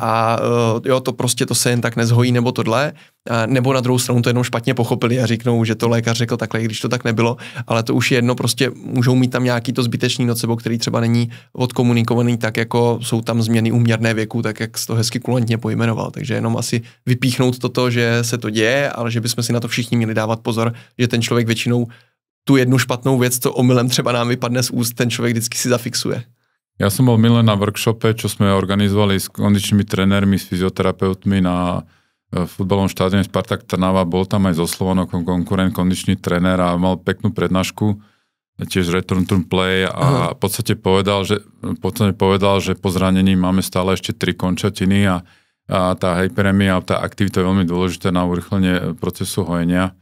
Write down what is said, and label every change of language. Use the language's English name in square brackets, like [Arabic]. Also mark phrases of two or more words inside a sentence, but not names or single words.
[Czech] A jo, to prostě to se jen tak nezhojí nebo tohle, nebo na druhou stranu to jenom špatně pochopili a řeknou, že to lékař řekl takhle, když to tak nebylo, ale to už je jedno, prostě můžou mít tam nějaký to zbytečný nocebo, který třeba není odkomunikovaný tak, jako jsou tam změny úměrné věku, tak jak jsi to hezky kulantně pojmenoval, takže jenom asi vypíchnout toto, že se to děje, ale že bychom si na to všichni měli dávat pozor, že ten člověk většinou tu jednu špatnou věc, co omylem třeba nám vypadne z úst, ten člověk vždycky si zafixuje. [Slovak] Ja som bol minulé na workshope, čo sme organizovali s kondičnými trenérmi, s fyzioterapeutmi na futbalovom štádione Spartak Trnava. Bol tam aj zo Slovonokom konkurent, kondičný trenér a mal peknú prednášku, tiež [English] return to play [Slovak] a v podstate povedal, že po zranení máme stále ešte 3 končatiny a tá hyperemia, tá aktivita je veľmi dôležitá na urýchlenie procesu hojenia.